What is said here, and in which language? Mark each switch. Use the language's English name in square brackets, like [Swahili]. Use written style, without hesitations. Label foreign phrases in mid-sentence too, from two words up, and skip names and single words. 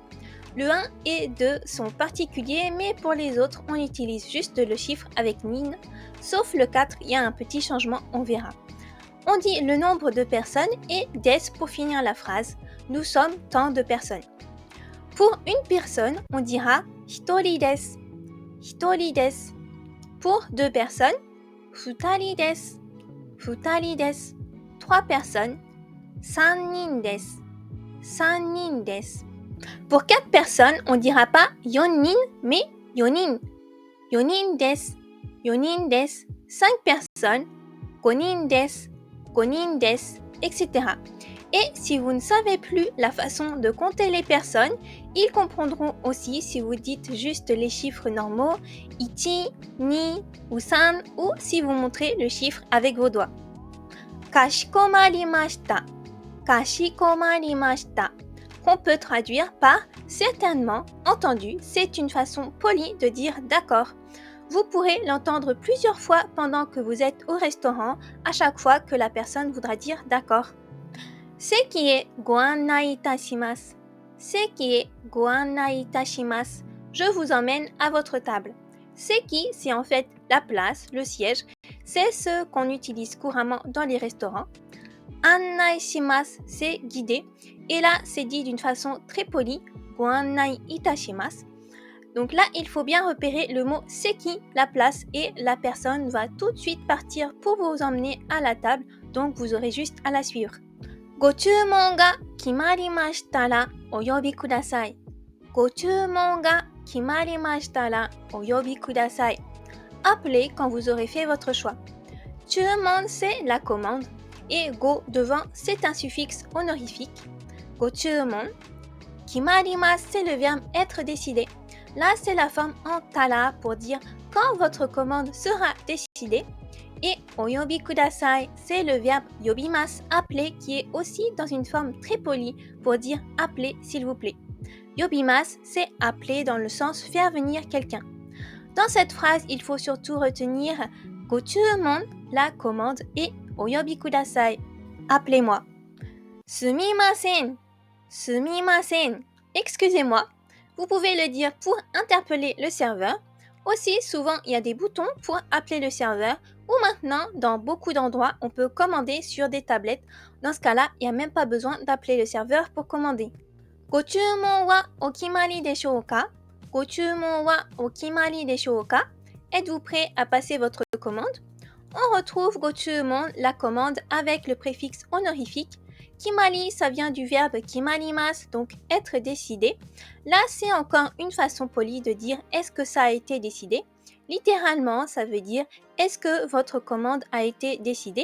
[French] Le 1 et 2 sont particuliers, mais pour les autres, on utilise juste le chiffre avec NIN. Sauf le 4, il y a un petit changement, on verra. On dit le nombre de personnes et des pour finir la phrase. Nous sommes tant de personnes. Pour une personne, on dira [Japanese] ひとりです. ひとりです. [French] Pour deux personnes, [Japanese] ふたりです. ふたりです. [French] Trois personnes, [Japanese] さんにんです. さんにんです. [French] Pour quatre personnes, on dira pas yonin, mais yonin. [Japanese] よにんです。よにんです. [French] Cinq personnes, [Japanese] ごにんです. ごにんです, [French] etc. Et si vous ne savez plus la façon de compter les personnes, ils comprendront aussi si vous dites juste les chiffres normaux, [Japanese] 一、二 [French] ou san, ou si vous montrez le chiffre avec vos doigts. [Japanese] かしこまりました。かしこまりました. [French] Qu'on peut traduire par certainement, entendu, c'est une façon polie de dire d'accord. Vous pourrez l'entendre plusieurs fois pendant que vous êtes au restaurant, à chaque fois que la personne voudra dire d'accord. [Japanese] 席へご案内いたします。席へご案内いたします. [French] Je vous emmène à votre table. Seki, c'est en fait la place, le siège. C'est ce qu'on utilise couramment dans les restaurants. [Japanese] 案内します, [French] c'est guider. Et là, c'est dit d'une façon très polie. [Japanese] ご案内いたします. [French] Donc là, il faut bien repérer le mot seki, la place, et la personne va tout de suite partir pour vous emmener à la table. Donc vous aurez juste à la suivre. [Japanese] ご注文が決まりましたらお呼びください。ご注文が決まりましたらお呼びください。 [French] Appelez quand vous aurez fait votre choix. 注文 c'est la commande et go devant c'est un suffixe honorifique. [Japanese] ご注文 決まります [French] c'est le verbe être décidé. Là c'est la forme en tara pour dire quand votre commande sera décidée. [Japanese] Et お呼びください, [French] c'est le verbe yobimasu, appeler, qui est aussi dans une forme très polie pour dire appeler s'il vous plaît. Yobimasu, c'est appeler dans le sens faire venir quelqu'un. Dans cette phrase, il faut surtout retenir gochumon, la commande, et [Japanese] お呼びください, [French] appelez-moi. [Japanese] すみません、すみません, [French] excusez-moi. Vous pouvez le dire pour interpeller le serveur. Aussi, souvent, il y a des boutons pour appeler le serveur ou maintenant, dans beaucoup d'endroits, on peut commander sur des tablettes. Dans ce cas-là, il n'y a même pas besoin d'appeler le serveur pour commander. [Japanese] ご注文はお決まりでしょうか? ご注文はお決まりでしょうか? [French] Êtes-vous prêt à passer votre commande? On retrouve gochumon, la commande, avec le préfixe honorifique. Kimari, ça vient du verbe kimarimasu, donc être décidé. Là, c'est encore une façon polie de dire est-ce que ça a été décidé. Littéralement, ça veut dire est-ce que votre commande a été décidée.